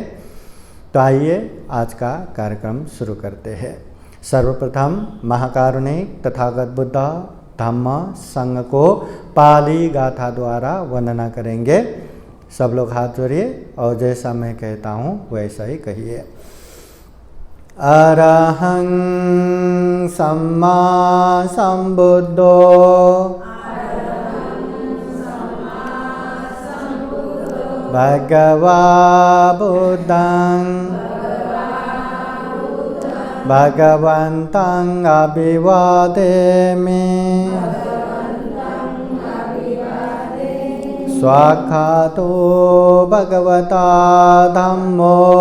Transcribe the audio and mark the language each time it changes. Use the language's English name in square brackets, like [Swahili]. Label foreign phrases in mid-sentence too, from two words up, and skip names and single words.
[Hindi] तो आइए आज का कार्यक्रम शुरू करते हैं। सर्वप्रथम महाकारुणिक तथागत बुद्ध धम्म संघ को पाली गाथा द्वारा वंदना करेंगे। सब लोग हाथ जोड़िए और जैसा मैं कहता हूँ वैसा ही कहिए। [Pali] अरहं सम्मा सम्बुद्धो भगवा बुद्धं भगवन्तं अभिवादेमि स्वाख्यातो भगवता धम्मो